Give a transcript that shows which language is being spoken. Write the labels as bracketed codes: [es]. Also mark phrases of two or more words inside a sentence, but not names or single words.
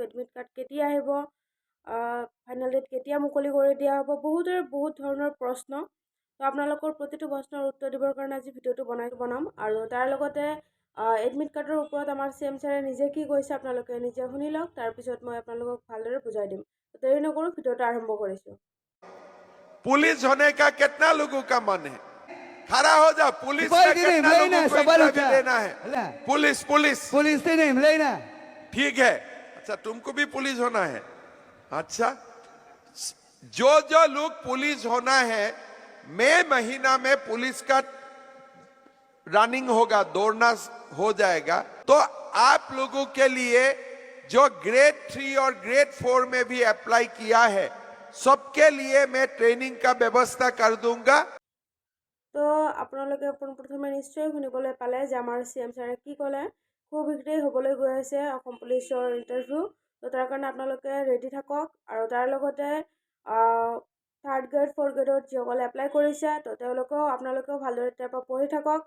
[en] admit card [as] কেতিয়া আহিব, [en] final date [as] কেতিয়া মুকলি কৰি দিয়া হ'ব, বহুতৰে বহুত ধৰণৰ প্ৰশ্ন। তো আপোনালোকৰ প্ৰতিটো প্ৰশ্নৰ উত্তৰ দিবৰ কাৰণে আজি ভিডিঅ'টো বনাম আৰু তাৰ লগতে [en] admit card [as] ওপৰত আমাৰ CM ছাৰে নিজে কি কৈছে আপোনালোকে নিজে শুনি লওক। তাৰপিছত মই আপোনালোকক ভালদৰে বুজাই দিম। দেৰি নকৰোঁ, ভিডিঅ'টো আৰম্ভ কৰিছোঁ। [hi] पुलिस होने का कितना लोगों का मन है? खड़ा हो जा। पुलिस में कितना लोगों को इंटरव्यू देना है? पुलिस पुलिस पुलिस से नहीं लेना। ठीक है। अच्छा, तुमको भी पुलिस होना है? अच्छा, जो जो लोग पुलिस होना है, मई महीना में पुलिस का रनिंग होगा, दौड़ना हो जाएगा। तो आप लोगों के लिए जो ग्रेड 3 और ग्रेड 4 में भी अप्लाई किया है, सबके लिए मैं ट्रेनिंग का व्यवस्था कर दूंगा। [as] তো আপোনালোকে পোনপ্ৰথমে নিশ্চয় শুনিবলৈ পালে যে আমাৰ CM ছাৰে কি ক'লে। খুব শীঘ্ৰেই হ'বলৈ গৈ আছে অসম পুলিচৰ ইণ্টাৰভিউ। তো তাৰ কাৰণে আপোনালোকে ৰেডি থাকক আৰু তাৰ লগতে 3rd গ্ৰেড 4th গ্ৰেডত যিসকলে এপ্লাই কৰিছে, তো আপোনালোকেও ভালদৰে তাৰ পৰা পঢ়ি থাকক।